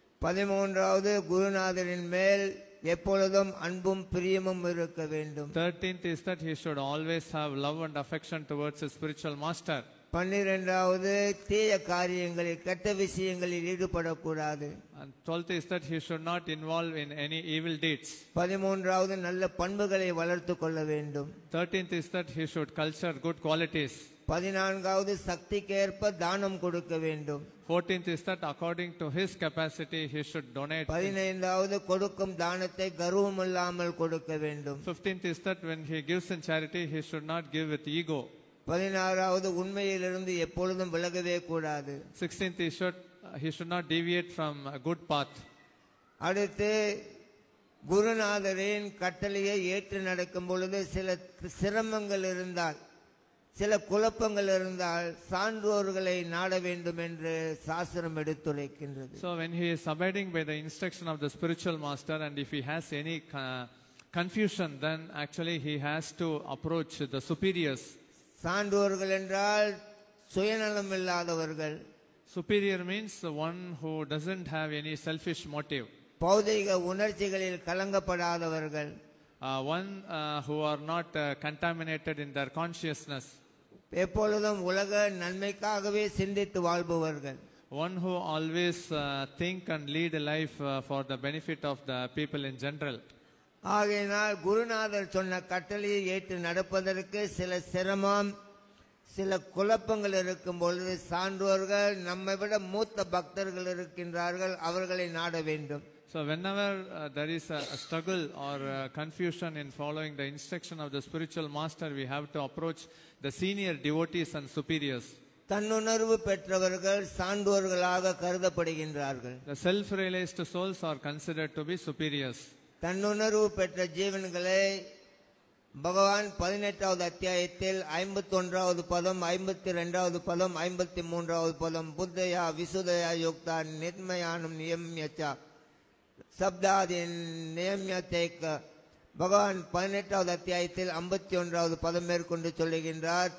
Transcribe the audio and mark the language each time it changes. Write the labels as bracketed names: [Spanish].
[Tamil] 13வது குருநாதரின் மேல் எப்பொழுதும் அன்பும் பிரியமும் இருக்க வேண்டும். [English] 13th is that he should always have love and affection towards his spiritual master. [Tamil] 12வது தீய காரியங்களில் கெட்ட விஷயங்களில் ஈடுபடக்கூடாது. [English] And 12th is that he should not involve in any evil deeds. [Tamil] 13வது நல்ல பண்புகளை வளர்த்து கொள்ள வேண்டும். [English] 13th is that he should culture good qualities. [Tamil] 14வது சக்திக்கேற்ப தானம் கொடுக்க வேண்டும். [English] 14th is that according to his capacity he should donate. [Tamil] 15வது கொடுக்கும் தானத்தை கர்வம் இல்லாமல் கொடுக்க வேண்டும். [English] 15th is that when he gives in charity he should not give with ego. [Tamil] 16வது உண்மையிலிருந்து எப்பொழுதும் விலகவே கூடாது. [English] 16th he should not deviate from a good path. [Tamil] அடுத்து குருநாதரின் கட்டளையை ஏற்று நடக்கும் பொழுது சில சிரமங்கள் இருந்தால், சில குழப்பங்கள் இருந்தால் சான்றோர்களை நாட வேண்டும் என்று சாஸ்திரம் எடுத்துரைக்கின்றது. [English] So when he is abiding by the instruction of the spiritual master, and if he has any confusion, then actually he has to approach the superiors. [Tamil] சான்றோர்கள் என்றால் சுயநலம் இல்லாதவர்கள். [English] Superior means the one who doesn't have any selfish motive. [Tamil] பௌதிக உணர்ச்சிகளில் கலங்கப்படாதவர்கள். [English] One who are not contaminated in their consciousness. [Tamil] எப்பொழுதும் உலக நன்மைக்காகவே சிந்தித்து வாழ்பவர்கள். [English] One who always think and lead a life for the benefit of the people in general. [Tamil] ஆகையினால் குருநாதர் சொன்ன கட்டளையை ஏற்று நடப்பதற்கு சில சிரமம், சில குழப்பங்கள் இருக்கும் பொழுது சான்றோர்கள், நம்மை விட மூத்த பக்தர்கள் இருக்கின்றார்கள், அவர்களை நாட வேண்டும். [English] So whenever there is a struggle or confusion in following the instruction of the spiritual master, we have to approach the senior devotees and superiors. [Tamil] தன்னுணர்வு பெற்றவர்கள் சான்றோர்களாக கருதப்படுகின்றார்கள். [English] The self-realized souls are considered to be superiors. [Tamil] தன்னுணர்வு பெற்ற ஜீவன்களை பகவான் 18வது அத்தியாயத்தில் 51வது பதம், 52வது பதம், 53வது பதம், [Sanskrit] புத்தயா விசுதயா யுக்தா நிர்மயானம் நியம்யச்சா சப்தாதின் நியமியத்தை [Tamil] பகவான் 18வது அத்தியாயத்தில் 51வது பதம் மேற்கொண்டு சொல்லுகின்றார்.